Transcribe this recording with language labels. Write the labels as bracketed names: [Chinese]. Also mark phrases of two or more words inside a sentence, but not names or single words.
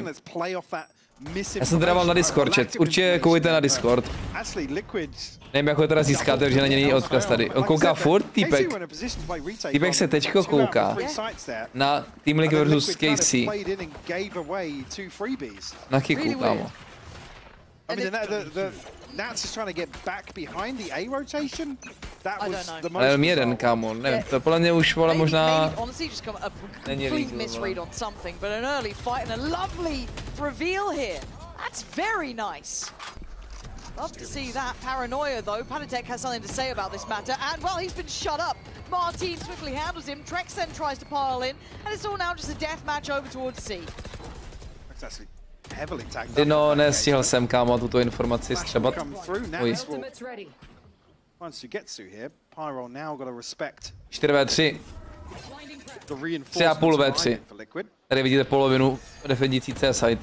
[Czech] Já jsem to dával na Discord chat. Určitě koukejte na Discord. Nevím, jak ho teda získáte, protože na něj není odkaz tady. On kouká furt, týpek. Týpek se teďko kouká na Team League vs KC. Na Kicku, kámo. [English] nAts is trying to get back behind the A rotation. That was the most. [Czech] Ale jenom jeden, kámo, nevím, to podle mě už vole možná není [English] complete misread on something, but an early fight and a lovely reveal here. That's very nice. Love to see that. Paranoia though. Panatek has something to say about this matter, and well, he's been shut up. Marteen swiftly handles him. Trex then tries to pile in, and it's all now just a death match over towards C. [Czech] No, nestihl jsem, kámo, tuto informaci střebat. Uj. 4v3. 3,5 v3. Tady vidíte polovinu defendící C-side.